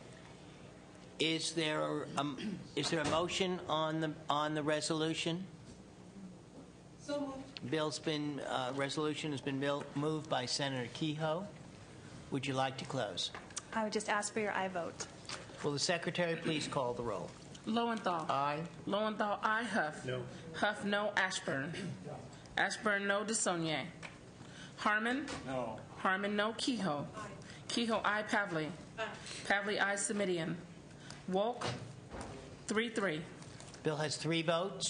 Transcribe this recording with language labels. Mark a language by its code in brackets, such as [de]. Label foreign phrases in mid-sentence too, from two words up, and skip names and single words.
[en] Is there a motion on the resolution? So moved. Resolution has been moved by Senator Kehoe. Would you like to close? I would just ask for your aye vote. Will the Secretary please call the roll? Lowenthal. Aye. Lowenthal, aye. Huff. No. Huff, no. Ashburn. Ashburn, no. DeSaulnier. Harmon. No. Harmon, no. Kehoe. Kehoe, aye. Pavley. Pavley, aye. Semidian. Wolk, 3-3. Bill has 3 votes.